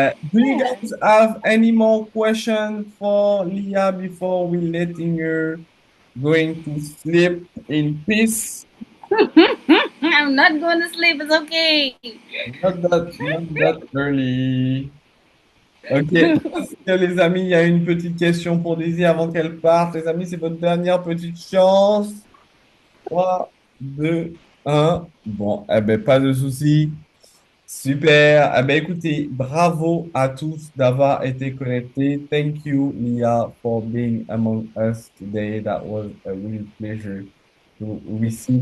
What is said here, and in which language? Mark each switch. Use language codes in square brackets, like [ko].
[en] Do you guys have any more questions for Leah before we letting her going to sleep in peace? I'm not going to sleep, it's okay. Not that early. [fr] Ok, les amis, il y a une petite question pour Daisy avant qu'elle parte. Les amis, c'est votre dernière petite chance. 3, 2, 1. Bon, eh ben, pas de souci. Super. Eh ben, écoutez, bravo à tous d'avoir été connectés. [en] Thank you, Leah, for being among us today. That was a real pleasure to receive